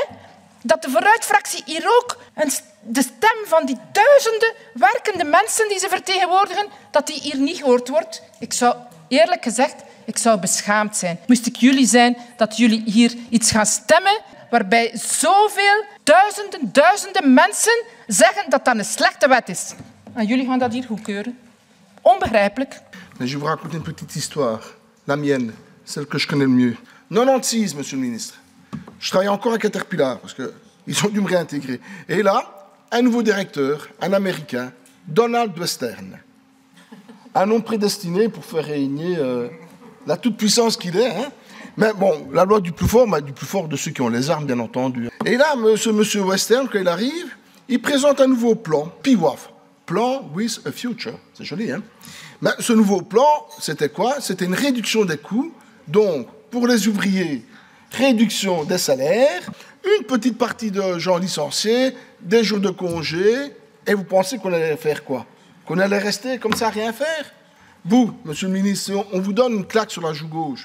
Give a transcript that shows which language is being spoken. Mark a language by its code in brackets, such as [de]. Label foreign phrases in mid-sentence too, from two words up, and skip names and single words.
[nl] Dat de Vooruit-fractie hier ook de stem van die duizenden werkende mensen die ze vertegenwoordigen, dat die hier niet gehoord wordt. Ik zou, eerlijk gezegd, ik zou beschaamd zijn. Moest ik jullie zijn, dat jullie hier iets gaan stemmen waarbij zoveel duizenden mensen zeggen dat dat een slechte wet is. En jullie gaan dat hier goedkeuren. Onbegrijpelijk. [fr] Mais je vous raconte une petite histoire, la mienne, celle que je connais le mieux. 96, monsieur le ministre. Je travaillais encore à Caterpillar parce qu'ils ont dû me réintégrer. Et là, un nouveau directeur, un Américain, Donald Western. Un homme prédestiné pour faire régner la toute-puissance qu'il est. Hein. Mais bon, la loi du plus fort de ceux qui ont les armes, bien entendu. Et là, monsieur Western, quand il arrive, il présente un nouveau plan, PIWAF. Plan with a Future. C'est joli, hein? Mais ce nouveau plan, c'était quoi? C'était une réduction des coûts. Donc, pour les ouvriers, réduction des salaires, une petite partie de gens licenciés, des jours de congé, et vous pensez qu'on allait faire quoi? Qu'on allait rester comme ça à rien faire? Vous, monsieur le ministre, on vous donne une claque sur la joue gauche.